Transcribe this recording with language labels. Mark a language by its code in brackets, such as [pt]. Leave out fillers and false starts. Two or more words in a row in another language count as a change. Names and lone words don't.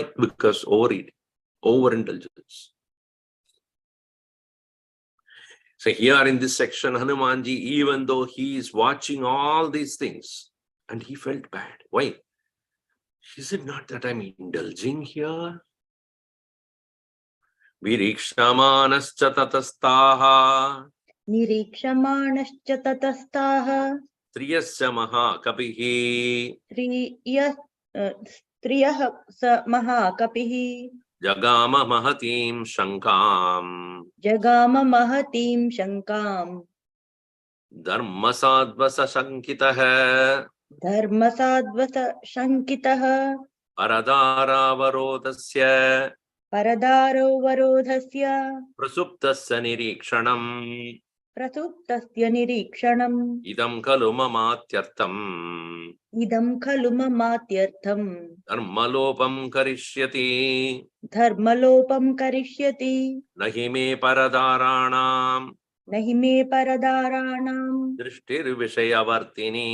[en] Because overeating, overindulgence. So here in this section, Hanumanji, even though he is watching all these things, and he felt bad. Why? Is it not that I'm indulging here? [sa] विरीक्षमाणश्च ततस्ततः. निरीक्षमाणश्च ततस्ततः. स्त्रियस्य महाकपिः. स्त्रियः स महाकपिः. जगाम महतीं शङ्काम्. जगाम महतीं शङ्काम्. धर्मसाध्वस शङ्कितः. धर्मसाध्वस शङ्कितः. Paradharavarodasya परदारो वरोधस्य प्रसुप्तस्य निरीक्षणम् प्रसुप्तस्य निरीक्षणम् इदं खलु ममात्यर्थम् इदं खलु ममात्यर्थम् धर्मलोपं करिष्यति धर्मलोपं करिष्यति नहि मे परधारणाम् नहि मे परदाराणाम् दृष्टिर् विषयवर्तिनी